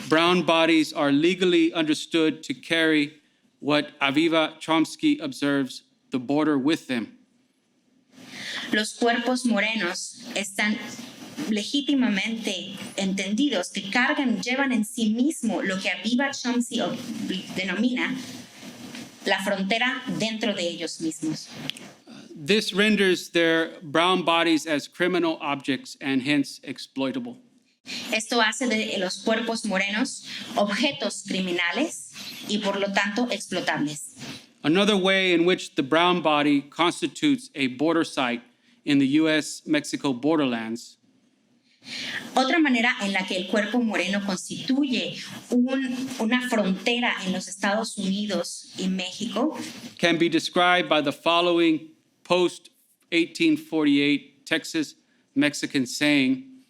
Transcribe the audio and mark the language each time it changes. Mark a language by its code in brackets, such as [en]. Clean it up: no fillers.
[en] brown bodies are legally understood to carry what Aviva Chomsky observes, the border with them. [es] los cuerpos morenos están legítimamente entendidos que llevan en sí mismo lo que Aviva Chomsky denomina la frontera dentro de ellos mismos. [en] This renders their brown bodies as criminal objects and hence exploitable. [es] Esto hace de los cuerpos morenos objetos criminales y por lo tanto explotables. [en] Another way in which the brown body constitutes a border site in the U.S.-Mexico borderlands [es] Otra manera en la que el cuerpo moreno constituye una frontera en los Estados Unidos y México [en] can be described by the following post-1848 Texas Mexican saying,